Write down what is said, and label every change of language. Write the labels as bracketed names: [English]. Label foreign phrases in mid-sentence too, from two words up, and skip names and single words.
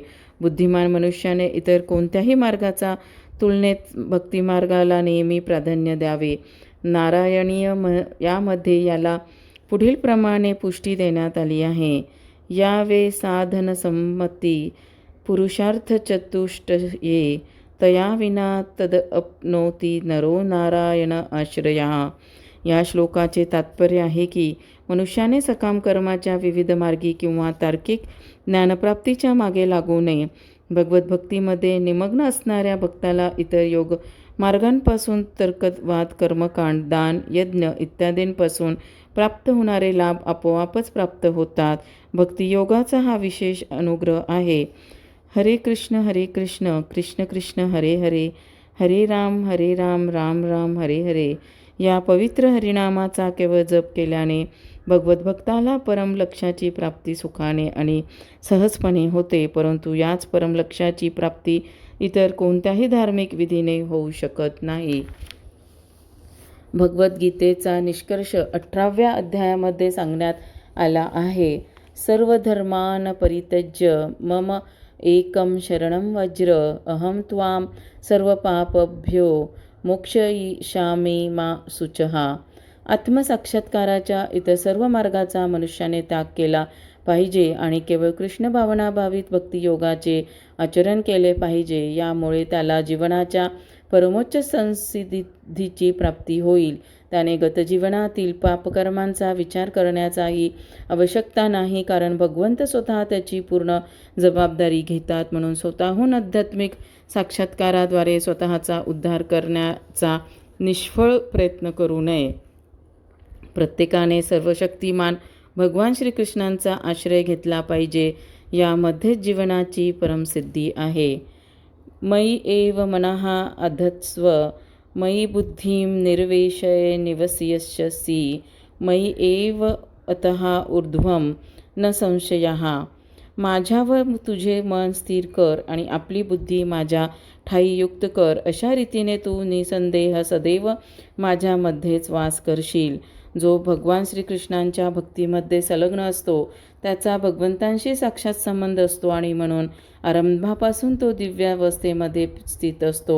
[Marathi] बुद्धिमान मनुष्याने इतर कोणत्याही मार्गाचा तुलनेत भक्तिमार्गाला नेहमी प्राधान्य द्यावे. नारायणीय यामध्ये याला पुढील प्रमाणे पुष्टी देण्यात आली आहे. [Sanskrit] यावे साधन संमती पुरुषार्थ चतुष्टये तया विना तद अपनोती नरो नारायण आश्रया. [Marathi] या श्लोकाचे तात्पर्य आहे की मनुष्याने सकाम कर्माच्या विविध मार्गी किंवा तार्किक ज्ञानप्राप्तीच्या मागे लागू नये. भगवत भक्तीमध्ये निमग्न असणाऱ्या भक्ताला इतर योग मार्गांपासून तर्कवाद, कर्मकांड, दान, यज्ञ इत्यादींपासून प्राप्त होणारे लाभ आपोआपच प्राप्त होतात. भक्तियोगाचा हा विशेष अनुग्रह आहे. [Sanskrit] हरे कृष्ण कृष्ण कृष्ण हरे हरे, हरे राम राम राम हरे हरे. [Marathi] या पवित्र हरिनामाचा केवळ जप केल्याने भगवत भक्ताला परम लक्ष्याची प्राप्ती सुखाने आणि सहजपणे होते, परंतु याच परम लक्ष्याची प्राप्ती इतर कोणत्याही धार्मिक विधीने होऊ शकत नाही. भगवद्गीतेचा निष्कर्ष 18व्या अध्यायामध्ये सांगण्यात आला आहे. [Sanskrit] सर्व धर्मान परित्यज्य मम एकम शरणं व्रज, अहम त्वां सर्व पापभ्यो मोक्षयिष्यामि मा शुचः. [Marathi] आत्मसाक्षात्काराच्या इतर सर्व मार्गाचा मनुष्याने त्याग केला पाहिजे आणि केवळ कृष्ण भावनाभावित भक्तियोगाचे आचरण केले पाहिजे. यामुळे त्याला जीवनाच्या परमोच्च संसिद्धीची प्राप्ती होईल. त्याने गतजीवनातील पापकर्मांचा विचार करण्याचाही आवश्यकता नाही, कारण भगवंत स्वतः त्याची पूर्ण जबाबदारी घेतात. म्हणून स्वतःहून आध्यात्मिक साक्षात्काराद्वारे स्वतःचा उद्धार करण्याचा निष्फळ प्रयत्न करू नये. प्रत्येकाने सर्वशक्तिमान भगवान श्रीकृष्णांचा आश्रय घेतला पाहिजे. यामध्येच जीवनाची परमसिद्धी आहे. [Sanskrit] मयि एव मनः अधत्स्व, मयि बुद्धिं निर्वेशय निवसिष्यसि, मयि एव अतः ऊर्ध्वं न संशयः. [Marathi] माझ्यावर तुझे मन स्थिर कर आणि आपली बुद्धी माझ्या ठायी युक्त कर. अशा रीतीने तू निसंदेह सदैव माझ्यामध्येच वास करशील. जो भगवान श्रीकृष्णांच्या भक्तीमध्ये संलग्न असतो त्याचा भगवंतांशी साक्षात संबंध असतो आणि म्हणून आरंभापासून तो दिव्यावस्थेमध्ये स्थित असतो.